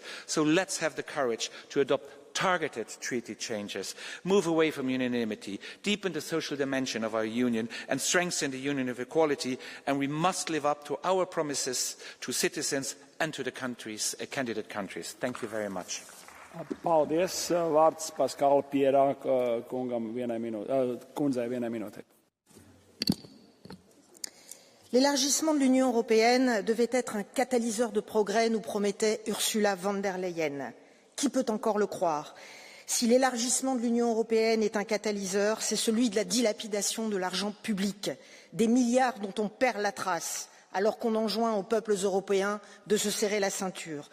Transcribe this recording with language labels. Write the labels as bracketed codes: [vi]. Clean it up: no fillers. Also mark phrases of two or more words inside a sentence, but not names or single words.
[en] So let's have the courage to adopt targeted treaty changes, move away from unanimity, deepen the social dimension of our Union and strengthen the Union of equality, and we must live up to our promises to citizens and to the countries, candidate countries. Thank you very much. [lv] Paldies. Vārds Pascal Pierā kungam kundzei vienai minūtei. [fr] L'élargissement de l'Union européenne devait être un catalyseur de progrès, nous promettait Ursula von der Leyen. Qui peut encore le croire? Si l'élargissement de l'Union européenne est un catalyseur, c'est celui de la dilapidation de l'argent public, des milliards dont on perd la trace, alors qu'on enjoint aux peuples européens de se serrer la ceinture.